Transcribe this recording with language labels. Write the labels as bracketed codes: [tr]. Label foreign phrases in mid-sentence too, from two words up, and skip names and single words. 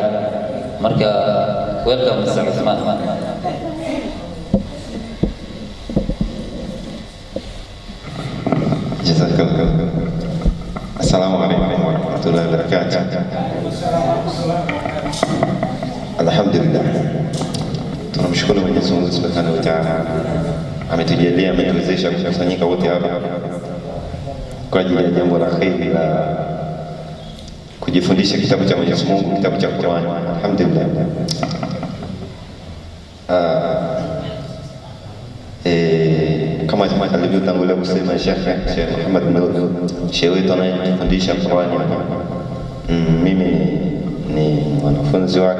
[ar] مركا ويلكم مستر عثمان. جزاك الله. السلام عليكم ورحمة الله وبركاته. الحمد لله. [sw] tunamshukuru Mwenyezi Mungu [ar] سبحانه وتعالى, [sw] ametujalia, ametuwezesha kukusanyika wote hapa kwa ajili ya jambo la kheri la kujifundisha kitabu cha Mwenyezi Mungu, kitabu cha Qur'an. Alhamdulillah. Kama alivyotangulia kusema Sheikh Muhammad Nur, Sheikh wetu anayefundisha Qur'an, mimi ni mwanafunzi wake.